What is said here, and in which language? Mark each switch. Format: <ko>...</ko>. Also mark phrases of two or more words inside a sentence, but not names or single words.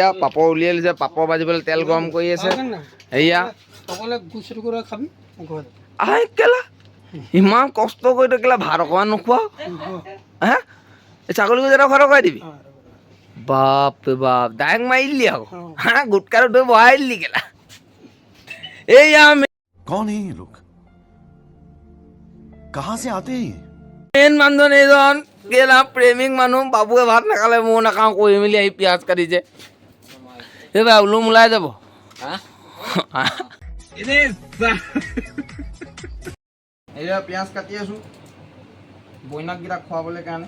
<as>পাপৰ উলিয়াই লৈছে, পাপৰ ভাজিবলৈ তেল গৰম কৰি আছে। এয়া আই কেলা ইমান কষ্ট কৰি তই কেলা ভাত অকণমান নোখোৱা? হা ছাগলী গোছ এটা খুৱাই দিবি? বাপৰে বাপ, ডাইৰেক্ট মাৰি দিলি আকৌ। হা গুটকাটো তই বহাই দিলি কেলা। এইয়া</as> <hi>कौन है ये लोग कहां से आते हैं</hi> <as>মেইন মানুহজন এইজন কেলা প্ৰেমিক মানুহ। বাবুৱে ভাত নাখালে ময়ো নাখাওঁ কৰি মেলি আহি পিঁয়াজ কাটিছে। এইবাৰ ওলোম ওলাই যাব। এইয়া পিঁয়াজ কাটি আছোঁ বইনাককেইটা খুৱাবলৈ কাৰণে।</as>